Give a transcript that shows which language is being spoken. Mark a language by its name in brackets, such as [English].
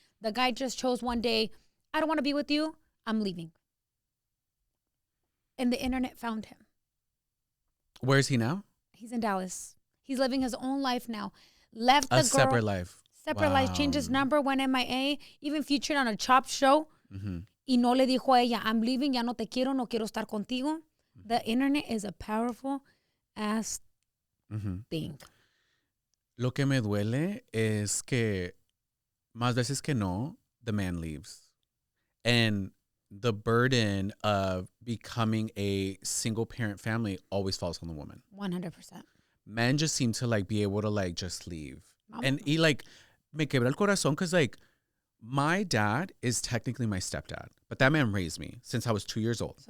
[English] The guy just chose one day, I don't want to be with you. I'm leaving. And the internet found him. Where is he now? He's in Dallas. He's living his own life now. Left the girl. Separate life. Separate life. Changed his number, went MIA, even featured on a Chopped show. Mm-hmm. [Spanish] Y no le dijo a ella, [English] I'm leaving, [Spanish] ya no te quiero, no quiero estar contigo. [English] The internet is a powerful ass thing. [Spanish] Lo que me duele es que más veces que no, [English] the man leaves. And the burden of becoming a single parent family always falls on the woman. 100%. Men just seem to like be able to like just leave. And he like, [Spanish] me quebra el corazón [English] because like my dad is technically my stepdad, but that man raised me since I was 2 years old.